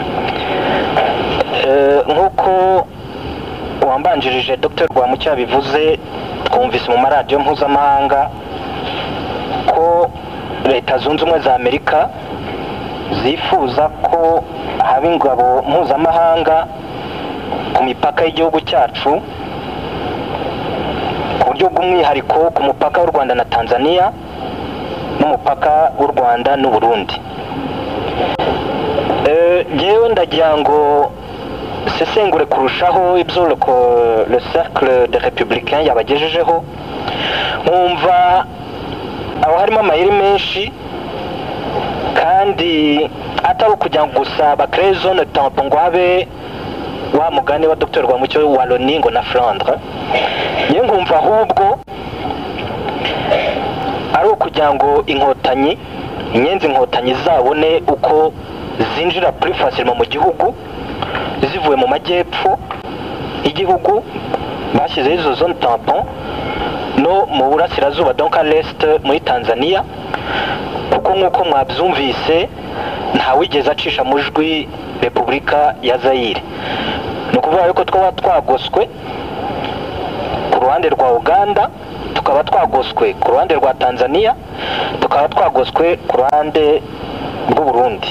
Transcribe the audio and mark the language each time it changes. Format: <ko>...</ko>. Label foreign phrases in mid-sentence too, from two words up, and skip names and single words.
<rw>Nk'uko wambanjirije Dr Rwamucyo yabivuze, twumvise mu maradiyo mpuzamahanga ko Leta Zunze Ubumwe za Amerika zifuza ko haba ingabo mpuzamahanga ku mipaka y'igihugu cyacu, ku buryo bw'umwihariko ku mupaka w'u Rwanda na Tanzania n'umupaka w'u Rwanda n'u Burundi. Jewe ndagira ngo sesengure kurushaho ibyo</rw> <fr>le cercle des républicains</fr> <rw>yabagejejeho, nkumva aho harimo amayeri menshi kandi atari ukugira ngo gusa bakreye</rw> <fr>zone tampon</fr> <rw>ngo habe wa mugani wa Dr Rwamucyo wa Loni ngo na Flandre. Ye nkumva ahubwo ari ukugira ngo inyenzi inkotanyi zabone uko zinjira</rw> <fr>plus facilement</fr> <rw>mu gihugu zivuye mu majyepfo y'igihugu, bashyizeho izo</rw> <fr>zone tampon</fr> <rw>no mu burasirazuba,</rw> <fr>donc à l'est</fr> <rw>muri Tanzania, kuko nk'uko mwabyumvise ntawigeze acisha mujwi Repubulika ya Zaire. Ni ukuvuga yuko twaba twagoswe ku ruhande rwa Uganda, tukaba twagoswe ku ruhande rwa Tanzania, tukaba twagoswe ku ruhande rw'u Burundi.</rw>